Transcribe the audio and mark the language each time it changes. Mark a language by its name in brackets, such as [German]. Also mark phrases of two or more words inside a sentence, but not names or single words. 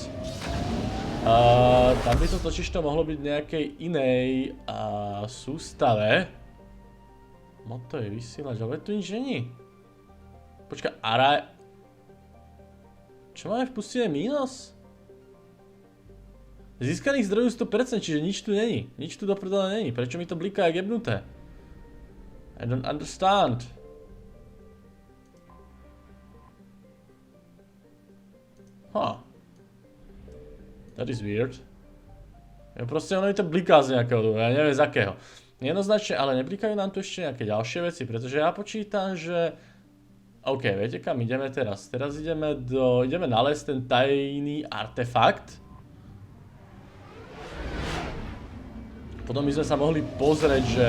[Slovak] Tam by to totiž to mohlo byť v nejakej inej sústave. Moto je vysielač, ale tu nič není. Počkaj, čo máme v pustine mínus? Získaných zdrojov 100%, čiže nič tu není. Nič tu dopredale není. Prečo mi to bliká jak jebnuté? [English] I don't understand. That is weird. [Slovak] Ja proste ono mi to bliká z nejakého dôvodu, ja neviem z akého. Jednoznačne, ale neblikajú nám tu ešte nejaké ďalšie veci, pretože ja počítam, že... OK, viete kam ideme teraz? Teraz ideme nalézt ten tajný artefakt. Potom by sme sa mohli pozrieť, že...